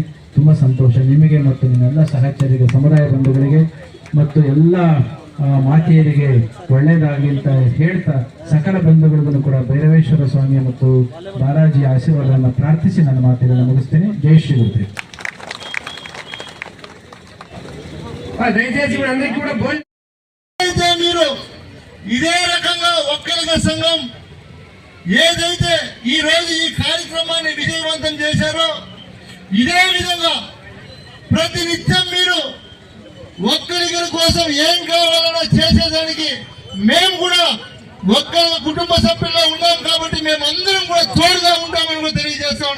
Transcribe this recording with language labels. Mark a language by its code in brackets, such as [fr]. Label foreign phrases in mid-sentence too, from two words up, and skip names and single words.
[kn] ತುಂಬಾ ಸಂತೋಷ ನಿಮಗೆ ಮತ್ತು ನಿಮ್ಮೆಲ್ಲ ಸಹಚರಿಗೆ, ಸಮುದಾಯ ಬಂಧುಗಳಿಗೆ ಮತ್ತು ಎಲ್ಲ ಮಾತೆಯರಿಗೆ ಒಳ್ಳೆಯದಾಗಲಿ ಅಂತ ಹೇಳ್ತಾ ಸಕಲ ಬಂಧುಗಳಿಗೂ ಕೂಡ ಭೈರವೇಶ್ವರ ಸ್ವಾಮಿಯ ಮತ್ತು ಬಾಲಾಜಿ ಆಶೀರ್ವಾದವನ್ನು ಪ್ರಾರ್ಥಿಸಿ ನನ್ನ ಮಾತುಗಳನ್ನು ಮುಗಿಸ್ತೇನೆ. ಜೈ ಶ್ರೀ ಗುರುದೇವ್. [te] దయచేసి అందరికీ కూడా మీరు ఇదే రకంగా ఒక్కలిగ సంఘం ఏదైతే ఈ రోజు ఈ కార్యక్రమాన్ని విజయవంతం చేశారో ఇదే విధంగా ప్రతినిత్యం మీరు ఒక్కలిగల కోసం ఏం కావాలన్నా చేసేదానికి మేము కూడా ఒక్క కుటుంబ సభ్యుల్లో ఉన్నాం కాబట్టి మేము అందరం కూడా తోడుగా ఉంటామని కూడా తెలియజేస్తా ఉన్నాం.